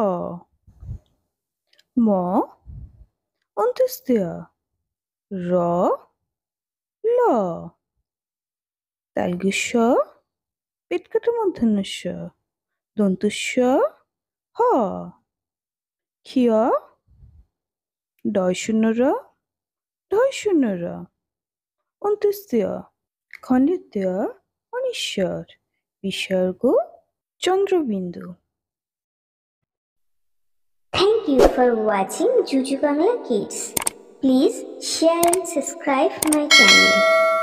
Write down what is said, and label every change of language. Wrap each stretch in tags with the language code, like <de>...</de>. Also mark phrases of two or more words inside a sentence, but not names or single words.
<bn>ম অন্ত্যেষ্টিয় র ল তালগুস্য পেটকাটা মূর্ধন্যস্য দন্তুস্য হ ক্ষিয় ডয় শূন্য র ঢয় শূন্য র অন্ত্যেষ্টিয় খণ্ডিতীয় অনিশ্বর বিসর্গ চন্দ্রবিন্দু।</bn> <en>Thank you for watching Juju Bangla Kids. Please share and subscribe my channel.</en>